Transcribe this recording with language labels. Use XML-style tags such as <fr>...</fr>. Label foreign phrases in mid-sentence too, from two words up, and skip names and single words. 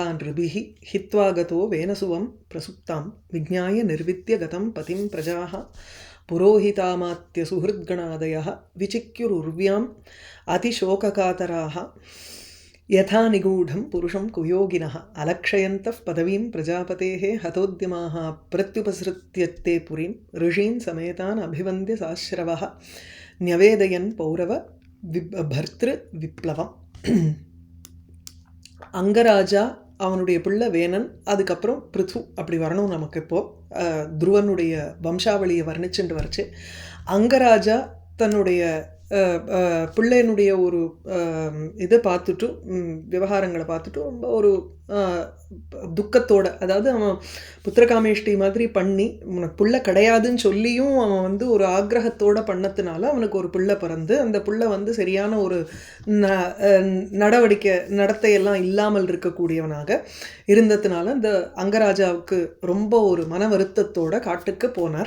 <sa>नृभिः हित्वा गतो वेनसुवं प्रसुप्तां विज्ञाय निर्विद्य गतं पतिं प्रजाः पुरोहितामात्यसुहृद्गणादयः विचिक्युरुर्व्याम् अतिशोककातराः यथा निगूढं पुरुषं कुयोगिनः अलक्षयन्तः पदवीं प्रजापतेः हतोद्यमाः प्रत्युपसृत्यत्ते पुरीं ऋषीन् समेतान् अभिवन्द्य साश्रवः न्यवेदयन् पौरव भर्तृ विप्लवம்.</sa> <ta>அங்கராஜா அவனுடைய பிள்ளை வேணன், அதுக்கப்புறம் பிருத்து அப்படி வரணும். நமக்கு இப்போது துருவனுடைய வம்சாவளியை வர்ணிச்சுட்டு வரச்சு. அங்கராஜா தன்னுடைய பிள்ளையனுடைய ஒரு இதை பார்த்துட்டு விவகாரங்களை பார்த்துட்டு ரொம்ப ஒரு துக்கத்தோட, அதாவது அவன் புத்திரகாமேஷ்டி மாதிரி பண்ணி உனக்கு பிள்ளை கிடையாதுன்னு சொல்லியும் அவன் வந்து ஒரு ஆக்ரகத்தோட பண்ணத்தினால அவனுக்கு ஒரு பிள்ளை பிறந்து அந்த பிள்ளை வந்து சரியான ஒரு நடத்தையெல்லாம் இல்லாமல் இருக்கக்கூடியவனாக இருந்ததுனால இந்த அங்கராஜாவுக்கு ரொம்ப ஒரு மன வருத்தத்தோட காட்டுக்கு போனார்.</ta>